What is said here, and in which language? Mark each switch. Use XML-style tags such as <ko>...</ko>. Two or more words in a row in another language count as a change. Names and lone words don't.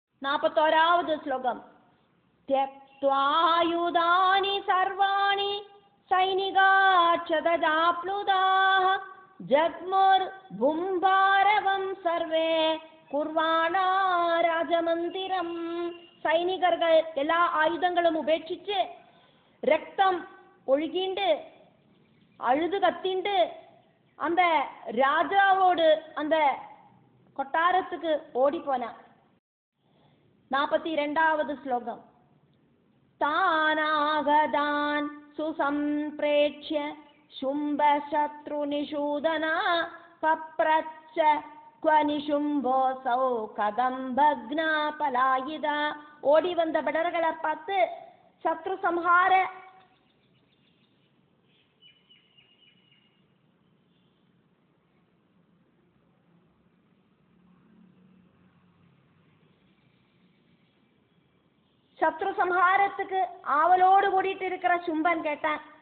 <ta>41வது ஸ்லோகம்.</ta> <sa>त्यक्त्वायुधानि सर्वाणि सैनिकाक्षतजाप्लुताः जग्मुर्भुम्भारवं सर्वे कुर्वाणा राजमन्दिरम्.</sa> <ta>சைனிகர்கள் எல்லா ஆயுதங்களும் உபேட்சிச்சு ரத்தம் ஒழுகிண்டு அழுது கத்திண்டு அந்த ராஜாவோடு அந்த கொட்டாரத்துக்கு ஓடி போனான். 42வது ஸ்லோகம்.</ta> <sa>तानागतान् सुसम्प्रेक्ष्य शुम्भ शत्रु निषूदना पप्रच्छ क्व निशुम्भोऽसौ कदं भग्ना पलायिता.</sa> <ta>ஓடி வந்த படர்களை பார்த்து சத்ரு சம்ஹார சத்ரு சம்ஹாரத்துக்கு ஆவலோடு கூடிட்டு இருக்கிற சும்பன் கேட்டான்.</ta>